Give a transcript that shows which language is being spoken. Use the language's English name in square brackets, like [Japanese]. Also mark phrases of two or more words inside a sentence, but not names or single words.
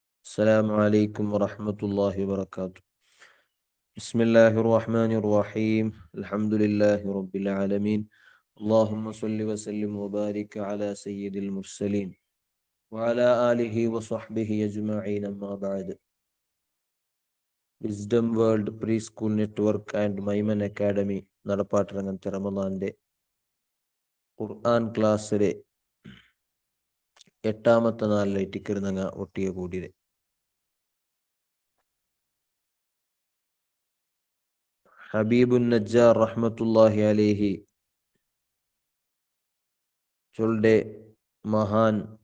[Arabic] السلام عليكم ورحمة الله وبركاته. بسم الله الرحمن الرحيم. الحمد لله رب العالمين. اللهم صل وسلم وبارك على سيد المرسلين وعلى آله وصحبه أجمعين. أما بعد. [Malayalam] വിസ്ഡം വേൾഡ് പ്രീ സ്കൂൾ നെറ്റ്വർക്ക് ആൻഡ് മൈമൻ അക്കാഡമി നടപ്പാട്ടിറങ്ങുന്ന റമദാന്റെ ഖുർആൻ ക്ലാസ്സിലെ 8ാമത്തെ നാളിലേക്ക് കിരുന്നങ്ങ ഒട്ടിയ കൂടിയത് ഹബീബുൻ നജ്ജാർ [Arabic] رحمة الله عليه [Malayalam] ചൊല്ലുടെ മഹാൻ